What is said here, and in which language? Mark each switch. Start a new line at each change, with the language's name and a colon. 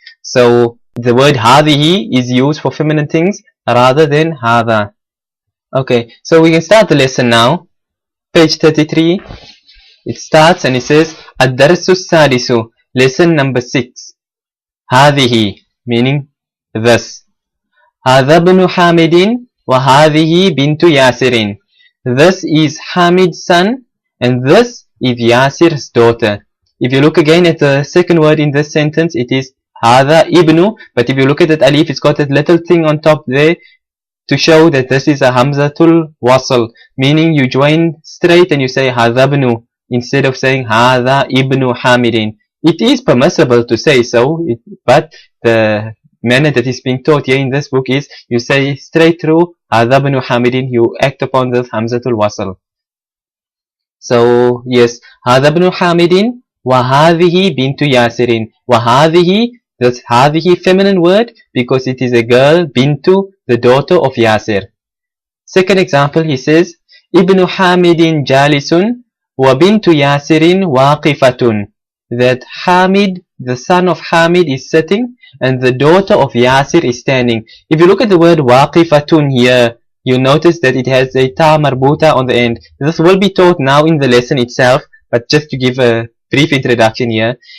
English: So the word hadihi is used for feminine things rather than hadha. Okay, so we can start the lesson now. Page 33. It starts and it says Ad-Darsu Sadisu. Lesson number 6. هذه, meaning this.
Arabic: هذا ابن حامد وهذه بنت ياسر.
English: This is Hamid's son and this is Yasir's daughter. If you look again at the second word in this sentence, it is هذا ibnu, but if you look at that alif, it's got that little thing on top there to show that this is a hamzatul wasl, meaning you join straight and you say هذا ibnu instead of saying هذا ibnu Hamidin. It is permissible to say so, but the manner that is being taught here in this book is you say straight through
Arabic: هذا ابن حامد,
English: you act upon this hamzatul wasl. So yes,
Arabic: هذا ابن حامد وهذه بنت ياسر.
English: وهذه, that's هذه feminine word because it is a girl, bintu, the daughter of Yasir. Second example, he says
Arabic: ابن حامد جالس وبنت ياسر واقفة.
English: That Hamid, the son of Hamid, is sitting and the daughter of Yasir is standing. If you look at the word waqifatun here, you notice that it has a ta marbuta on the end. This will be taught now in the lesson itself, but just to give a brief introduction here.